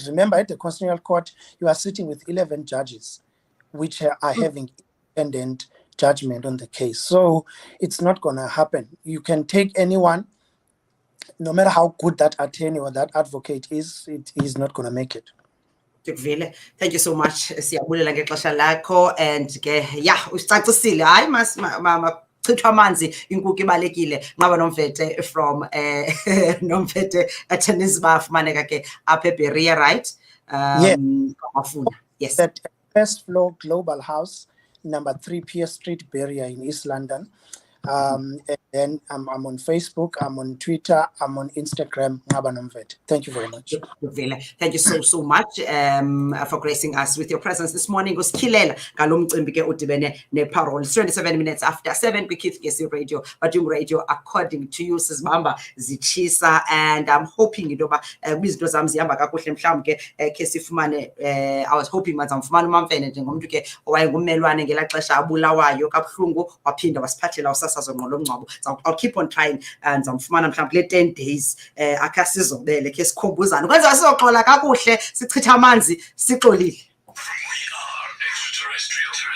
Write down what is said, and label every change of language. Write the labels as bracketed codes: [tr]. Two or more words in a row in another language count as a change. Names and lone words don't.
[en] Remember, at the Constitutional Court, you are sitting with 11 judges, which are having independent judgment on the case. So it's not going to happen. You can take anyone, no matter how good that attorney or that advocate is, it is not going to make it. Thank you so much. [xh] Siyabulela ngexesha lakho, and ke usicacisile. Hayi chithwa amanzi inkukhu ibalekile. Nqaba Nomfete [en] from Nomfete attorneys [xh] bafumaneka ke apha eBerea, [en] right? Yes. That first floor Global House, number 3 Pierce Street, Berea in East London. And then I'm on Facebook, I'm on Twitter, I'm on Instagram, Nqaba Nomfete. Thank you very much. Thank you so much for gracing us with your presence this morning. [xh] Usikhilela ngalo mcimbi ke udibene neparole. [en] 27 minutes after 7 [xh] kwiKeith Gesi Radio, [en] but yung radio according to you [xh] sizibamba zitshisa, [en] and I'm hoping [xh] into yoba izinto zam zihamba kakuhle mhlawumbi ke sifumane [en] I was hoping [xh] mazamfumana uMamfene njengomntu ke owayengummelwane ngelaa xesha abulawayo kabuhlungu waphinda wasiphathela usasazo ngqolomngcwabo. [en] So I'll keep on trying and [xh] ndizamfumana mhlawumbi le 10 days akhe sizobele ke sikhumbuzana ukwenza sizoxola kakuhle sichitha amanzi sixolile.